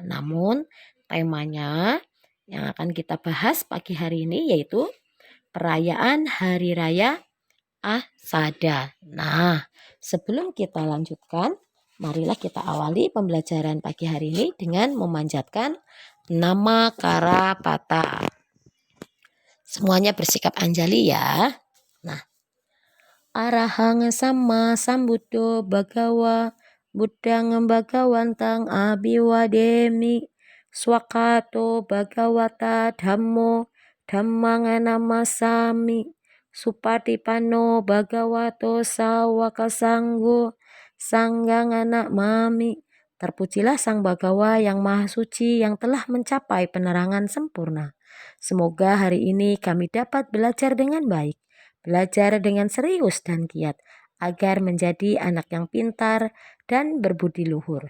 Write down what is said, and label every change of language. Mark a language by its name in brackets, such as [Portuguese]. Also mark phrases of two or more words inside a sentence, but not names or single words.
[Indonesian] Namun, temanya yang akan kita bahas pagi hari ini yaitu perayaan Hari Raya Asada. Nah, sebelum kita lanjutkan, marilah kita awali pembelajaran pagi hari ini dengan memanjatkan nama Karapata. Semuanya bersikap anjali ya. Nah, [Pali] Arahang sama sambuddho bagawa buddhang bagawantang abiwademi swakato bagawata dhammo dhammang namasami supatipano bagawato sawaka sanggo sanggang anak mami. [Indonesian] Terpujilah Sang Bagawa yang Maha Suci yang telah mencapai penerangan sempurna. Semoga hari ini kami dapat belajar dengan baik, belajar dengan serius dan giat, agar menjadi anak yang pintar dan berbudi luhur.